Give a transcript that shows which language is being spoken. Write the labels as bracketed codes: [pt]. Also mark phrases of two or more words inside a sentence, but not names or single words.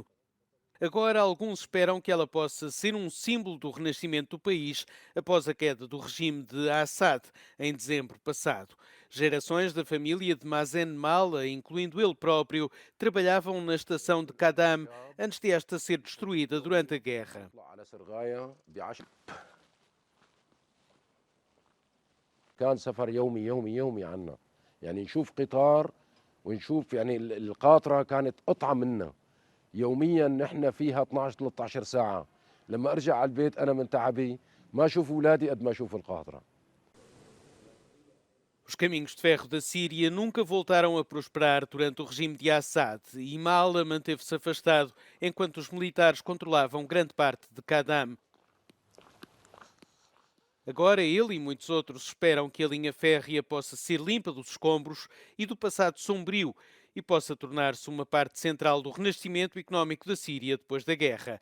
[pt] Agora, alguns esperam que ela possa ser um símbolo do renascimento do país após a queda do regime de Assad, em dezembro passado. Gerações da família de Mazen Mala, incluindo ele próprio, trabalhavam na estação de Kadam antes de esta ser destruída durante a guerra. [ar] كان سفر يومي يومي يومي عنا يعني نشوف قطار ونشوف يعني القاطرة كانت قطعة منا يوميا نحن فيها 12 13 ساعة لما ارجع على البيت انا من تعبي ما اشوف اولادي قد ما اشوف القاطرة. [pt] Os caminhos de ferro da Síria nunca voltaram a prosperar durante o regime de Assad e Mala manteve-se afastado enquanto os militares controlavam grande parte de Kadam. Agora ele e muitos outros esperam que a linha férrea possa ser limpa dos escombros e do passado sombrio e possa tornar-se uma parte central do renascimento económico da Síria depois da guerra.